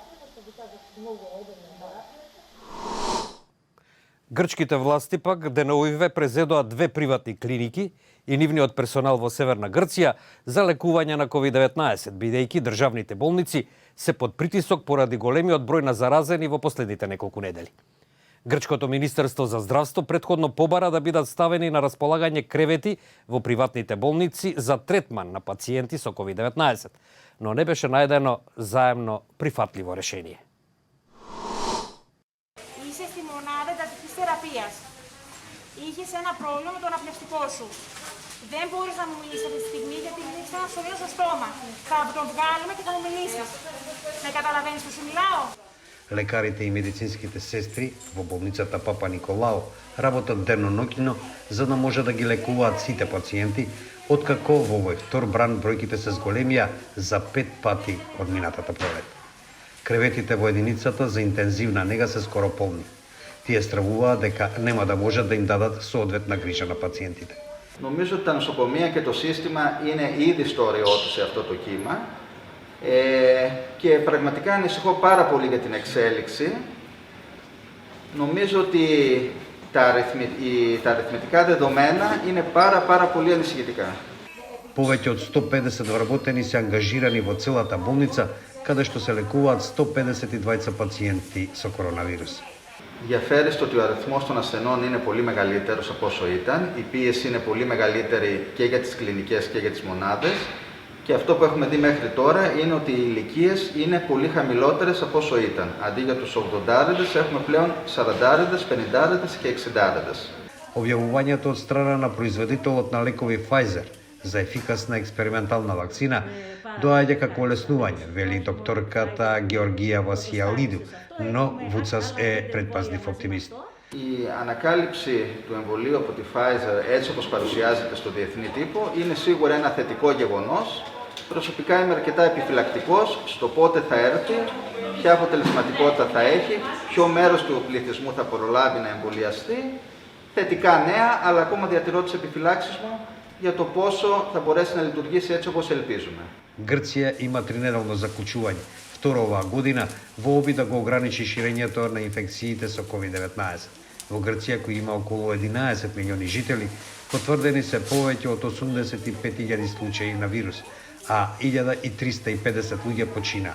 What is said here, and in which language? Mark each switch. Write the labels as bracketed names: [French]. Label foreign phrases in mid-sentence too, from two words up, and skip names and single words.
[Macedonian] Грчките власти пак деновиве презедоа 2 приватни клиники и нивниот персонал во Северна Грција за лекување на COVID-19, бидејќи државните болници се под притисок поради големиот број на заразени во последните неколку недели. Грчкото Министерство за здравство претходно побара да бидат ставени на располагање кревети во приватните болници за третман на пациенти со COVID-19, но не беше најдено заемно прифатливо решение. [Greek] Είσαι στη μονάδα εντατικής θεραπείας. Είχες ένα πρόβλημα με το αναπνευστικό σου. Δεν μπορείς να μου μιλήσεις αυτή τη στιγμή γιατί έχεις ένα ψωμίο στο στόμα. Θα τον βγάλουμε και θα μου μιλήσεις. Με καταλαβαίνεις που σου μιλάω? [Macedonian] Лекарите и медицинските сестри во болницата Папа Николао работат деноноќно за да може да ги лекуваат сите пациенти, откако во овој втор бран бројките се зголемија за 5 пати од минатата пролет. Креветите во единицата за интензивна нега се скоро полни. Тие стравуваат дека нема да можат да им дадат соодветна грижа на пациентите. [Greek] Νομίζω ότι τα νοσοκομεία και το σύστημα είναι ήδη στο όριό του σε αυτό το κύμα και πραγματικά ανησυχώ πάρα πολύ για την εξέλιξη. Νομίζω ότι τα αριθμητικά δεδομένα είναι πάρα πολύ ανησυχητικά. [Macedonian] Повеќе од 150 вработени се ангажирани во целата болница, каде што се лекуваат 152 пациенти со коронавирус. [Greek] Διαφέρει στο ότι ο αριθμός των ασθενών είναι πολύ μεγαλύτερος από όσο ήταν. Η πίεση είναι πολύ μεγαλύτερη και για τις κλινικές και για τις μονάδες. Και αυτό που έχουμε δει μέχρι τώρα είναι ότι οι ηλικίες είναι πολύ χαμηλότερες από όσο ήταν. Αντί για τους 80 έχουμε πλέον 40, 50 και 60. [Macedonian] Објавувањето од страна на производителот на лекови Pfizer за ефикасна експериментална вакцина доаѓа како олеснување, вели докторката Георгија Васијалиду, но Вуцас е предпазлив оптимист. [Greek] Η ανακάλυψη του εμβολίου από τη Pfizer, έτσι όπως παρουσιάζεται στο διεθνή τύπο, είναι σίγουρα ένα θετικό γεγονός. Προσωπικά είμαι αρκετά επιφυλακτικός στο πότε θα έρθει, ποια αποτελεσματικότητα θα έχει, ποιο μέρος του πληθυσμού θα προλάβει να εμβολιαστεί. Θετικά νέα, αλλά ακόμα διατηρώ τις επιφυλάξεις μου για το πόσο θα μπορέσει να λειτουργήσει έτσι όπως ελπίζουμε. [Macedonian] Грција има тринеделно заклучување, второ оваа година, во обид да го ограничи ширењето на инфекциите со COVID-19. Во Грција, кој има околу 11 милиони жители, потврдени се повеќе од 85.000 случаи на вирус, а 1350 луѓе почина.